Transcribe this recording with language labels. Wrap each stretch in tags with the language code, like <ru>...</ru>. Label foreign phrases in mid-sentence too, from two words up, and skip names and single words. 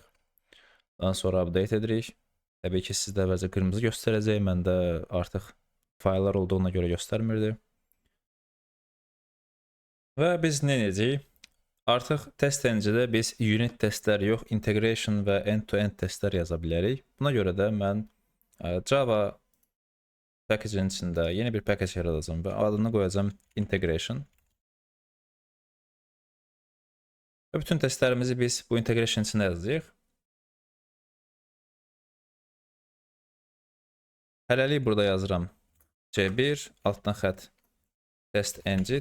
<az>Daha sonra update edirik. Təbii ki, sizdə əvvəlcə qırmızı göstərəcək, məndə artıq fayllar olduğuna görə göstərmirdi. Və biz nə edəcəyik? Artıq TestNG-də biz unit testlər yox, integration və end-to-end testlər yaza bilərik. Buna görə də mən Java package-in içində yeni bir package yaradacağım və adını qoyacağım integration. Və bütün testlərimizi biz bu integration içində yazacağıq. Hələlik burada yazıram C1 altdan xətt TestNG.</az>